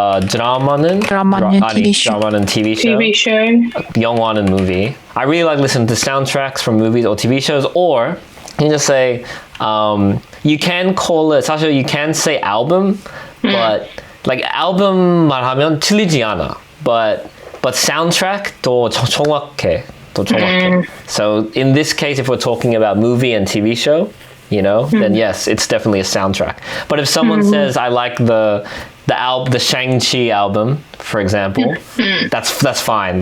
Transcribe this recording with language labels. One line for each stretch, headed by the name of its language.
Korean: 드라마는
English: TV show.
Korean: TV show. 영화는
English: movie. I really like listening to soundtracks from movies or TV shows, or you can just say you can call it.
Korean: 사실
English: you can say album, but like album
Korean: 말하면 틀리지 않아.
English: But soundtrack
Korean: 더 정확해.
English: So in this case, if we're talking about movie and TV show, then yes, it's definitely a soundtrack. But if someone says I like the Shang-Chi album, for example, that's fine.